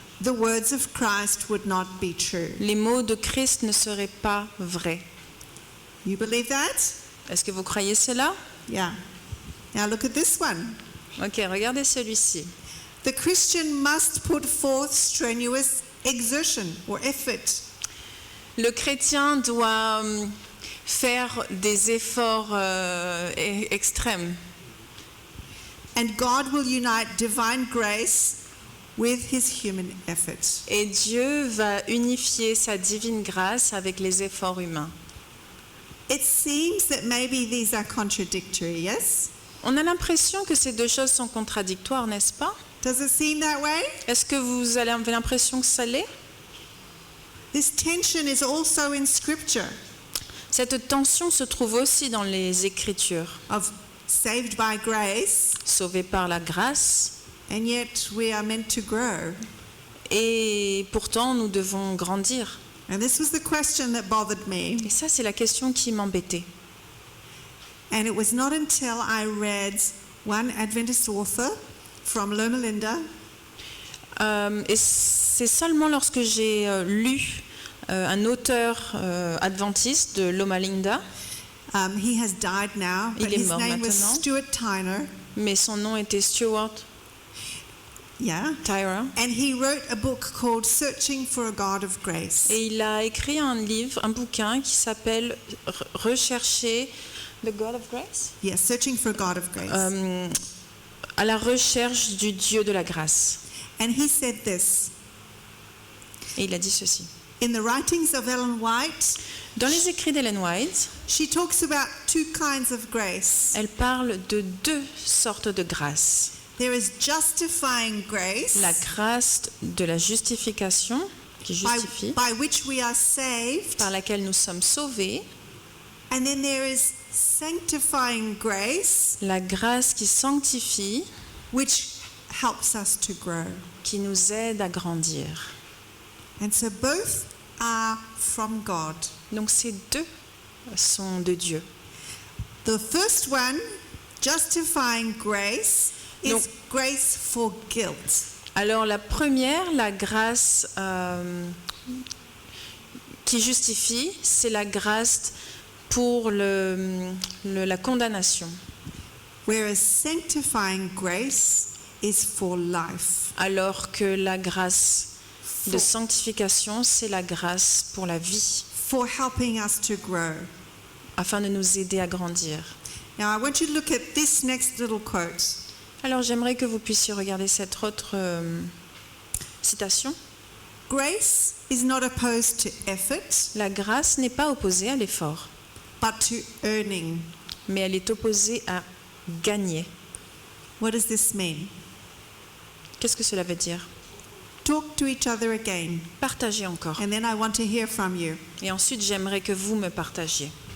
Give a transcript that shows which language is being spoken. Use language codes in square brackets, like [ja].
[en] the words of Christ would not be true. [fr] les mots de Christ ne seraient pas vrais. [en] You believe that? [fr] Est-ce que vous croyez cela? [en] Yeah. Now look at this one. [fr] Ok, regardez celui-ci. [en] The Christian must put forth strenuous exertion or effort. [fr] Le chrétien doit faire des efforts extrêmes. [en] And God will unite divine grace with his human effort. [fr] Et Dieu va unifier sa divine grâce avec les efforts humains. [en] It seems that maybe these are contradictory, yes? [fr] On a l'impression que ces deux choses sont contradictoires, n'est-ce pas? [en] Does it seem that way? [fr] Est-ce que vous avez l'impression que ça l'est? [en] This tension is also in Scripture [fr] Cette tension se trouve aussi dans les Écritures. [en] of saved by grace, [fr] Sauvés par la grâce, [en] and yet we are meant to grow. [fr] et pourtant nous devons grandir. [en] And this was the question that bothered me. [fr] Et ça, c'est la question qui m'embêtait. [en] And it was not until I read one Adventist author from Loma Linda [fr] Et c'est seulement lorsque j'ai lu un auteur adventiste de Loma Linda, [en] he has died now, but [fr] Il est [en] his [fr] mort [en] name was [fr] maintenant. [en] Stuart Tyner. [fr] mais son nom était Stuart [en] Yeah. [fr] Tyra. [en] And he wrote a book called Searching for a God of Grace. [fr] Et il a écrit un livre, un bouquin qui s'appelle Rechercher [en] the God of Grace, Yes, Searching for a God of Grace. [fr] à la recherche du Dieu de la grâce. [en] And he said this, [fr] Et il a dit ceci. [en] in the writings of Ellen White, [fr] Dans les écrits d'Ellen White, [en] she talks about two kinds of grace. [fr] elle parle de deux sortes de grâce. [en] There is justifying grace, [fr] La grâce de la justification, qui justifie, [en] by which we are saved, [fr] par laquelle nous sommes sauvés. [en] and then there is sanctifying grace, [fr] La grâce qui sanctifie, [en] which helps us to grow. [fr] qui nous aide à grandir. [en] And so both are from God. [fr] Donc ces deux sont de Dieu. [en] The first one, justifying grace, is [fr] Donc- [en] grace for guilt. [fr] Alors la première, la grâce qui justifie, c'est la grâce pour la condamnation. [en] Whereas sanctifying grace is for life. [fr] Alors que la grâce de sanctification, c'est la grâce pour la vie, [en] For helping us to grow. [fr] afin de nous aider à grandir. [en] Now I want you to look at this next little quote. [fr] Alors j'aimerais que vous puissiez regarder cette autre citation. [en] Grace is not opposed to effort, [fr] La grâce n'est pas opposée à l'effort, [en] but to earning. [fr] mais elle est opposée à gagner. [en] What does this mean? [fr] Qu'est-ce que cela veut dire? [en] Talk to each other again, [fr] Partagez encore. [en] and then I want to hear from you. [fr] Et ensuite, j'aimerais que vous me partagiez.